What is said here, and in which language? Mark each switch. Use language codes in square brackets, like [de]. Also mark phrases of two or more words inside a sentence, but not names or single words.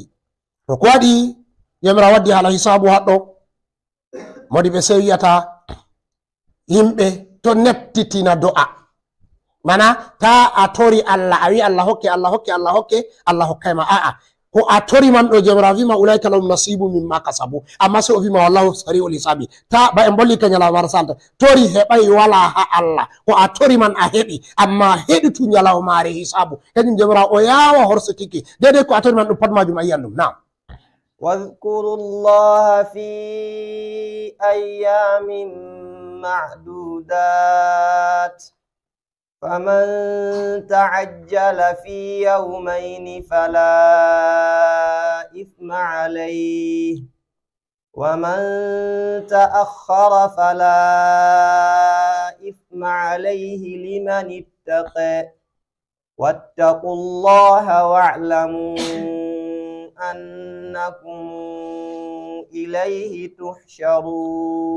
[ff] to ko waɗi jamirawo waddi hala hisabu haɗɗo modi ɓe sey wiyata yimɓe to neptitina do'a. mana ta a tori allah a wi allah hokke allah hokke allah hokke allah hokkayma. ko a tori man ɗo jamirawo wima [ar] أُولَٰئِكَ لَهُمْ نَصِيبٌ مِمَّا كَسَبُوا. [ff] amma se o wima [ar] وَاللَّهُ سَرِيعُ الْحِسَابِ. [ff] ta ba en bolli ka ñalawmar salta tori heɓay wala ha allah. ko a tori man a heɓi, amma heɗitu ñalawmare hisabu. kañum jamirawo o yawa horsotiki dedei ko a tori man ɗum pat majum a yiyan ɗum. nam. [ar] واذكروا الله في أيام معدودات فمن تعجل في يومين فلا إثم عليه ومن تأخر فلا إثم عليه لمن اتقى واتقوا الله واعلموا أنكم إليه تحشرون.